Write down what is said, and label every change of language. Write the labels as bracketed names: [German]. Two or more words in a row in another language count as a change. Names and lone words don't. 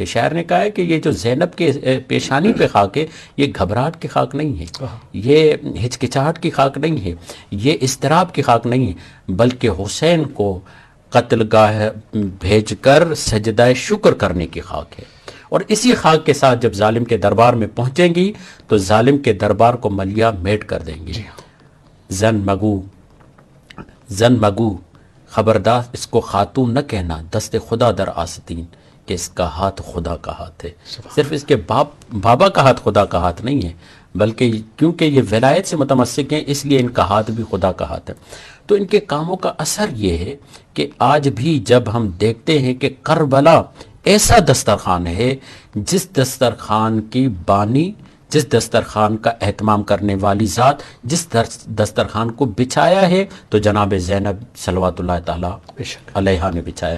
[Urdu] شاعر نے کہا ہے کہ یہ جو زینب کے پیشانی پہ خاک ہے یہ گھبراہٹ کی خاک نہیں ہے، یہ ہچکچاہٹ کی خاک نہیں ہے، یہ اضطراب کی خاک نہیں ہے، بلکہ حسین کو قتل گاہ بھیج کر سجدہ شکر کرنے کی خاک ہے. اور اسی خاک کے ساتھ جب ظالم کے دربار میں پہنچیں گی تو ظالم کے دربار کو ملیا میٹ کر دیں گی. [Persian] زن مگو [Urdu] خبردار اس کو خاتون نہ کہنا، [Persian] دست خدا در آستین، [Urdu] کہ اس کا ہاتھ خدا کا ہاتھ ہے. صرف اس کے بابا کا ہاتھ خدا کا ہاتھ نہیں ہے، بلکہ کیونکہ یہ ولایت سے متمسک ہیں اس لیے ان کا ہاتھ بھی خدا کا ہاتھ ہے. تو ان کے کاموں کا اثر یہ ہے کہ آج بھی جب ہم دیکھتے ہیں کہ کربلا ایسا دسترخوان ہے جس دسترخوان کی بانی، جس دسترخوان کا اہتمام کرنے والی ذات، جس دسترخوان کو بچھایا ہے تو جناب زینب [Arabic] صلوات اللہ تعالیٰ علیہا [Urdu] نے بچھایا.